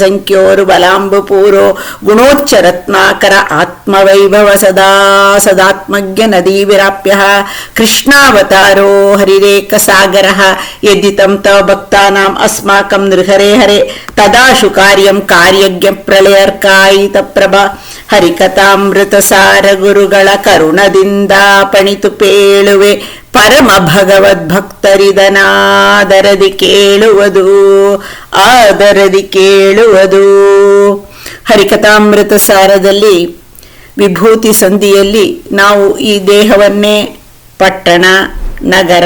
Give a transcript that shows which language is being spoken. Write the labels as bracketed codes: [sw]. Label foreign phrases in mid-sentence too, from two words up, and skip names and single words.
[sa] ಸಂಖ್ಯೋರು ಬಲಾಂಬುಪೂರೋ ಗುಣೋಚ್ಚ ರತ್ನಾಕರ ಆತ್ಮವೈಭವ ಸದಾ ಸದಾತ್ಮಜ್ಞ ನದೀ ವಿರಾಪ್ಯ ಕೃಷ್ಣಾವತಾರೋ ಹರಿರೇಕ ಸಾಗರ ಯದಿತಂ ತವ ಭಕ್ತಾನಾಂ ಅಸ್ಮಾಕಂ ನೃಹರೇ ಹರೆ ತದಾಶು ಕಾರ್ಯಂ ಕಾರ್ಯಜ್ಞ ಪ್ರಳಯರ್ಕಾಯಿತ ಪ್ರಭಾ [kn] ಹರಿಕಥಾಮೃತ ಸಾರ ಗುರುಗಳ ಕರುಣದಿಂದ ಪಣಿತು ಪೇಳುವೆ ಪರಮ ಭಗವದ್ಭಕ್ತರಿದನಾದರದಿ ಕೇಳುವುದು ಆದರದಿ ಕೇಳುವುದು. ಹರಿಕಥಾಮೃತ ಸಾರದಲ್ಲಿ ವಿಭೂತಿ ಸಂಧಿಯಲ್ಲಿ ನಾವು ಈ ದೇಹವನ್ನೇ ಪಟ್ಟಣ, ನಗರ,